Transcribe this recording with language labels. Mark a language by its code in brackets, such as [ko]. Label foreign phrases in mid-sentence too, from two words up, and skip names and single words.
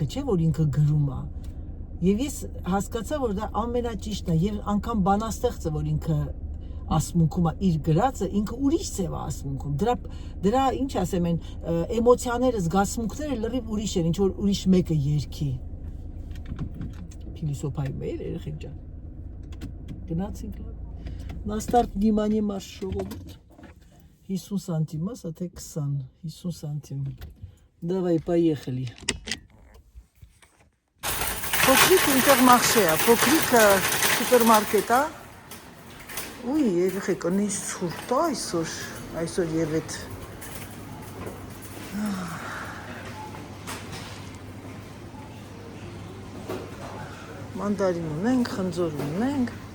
[hy] չէ որ ինքը գրում է։ Եվ ես հասկացա, որ դա ամենաճիշտն է, եւ անգամ բանաստեղծը, որ ինքը ասմունքում է իր գրածը, ինքը ուրիշ ձև է ասմունքում։ Դրա ինչ ասեմ, են էմոցիաները, զգացմունքները լրիվ ուրիշ են, ինչ որ ուրիշ մեկը երգի։ Փիլիսոփայում է, երեխեք ջան։ Գնացինք լավ։ [ru] На старт внимание марш [hy] ժողովուրդ 50 [ru] сантим, а [hy] թե 20, 50 сантим. [ru] Давай, поехали. [hy] Փոքրիկ ինտերմարշե է, փոքրիկ սուպերմարկետ է։ Ուй, երեխեք, ունի ցուրտ է այսօր եւ այդ մանդարին ունենք, խնձոր ունենք։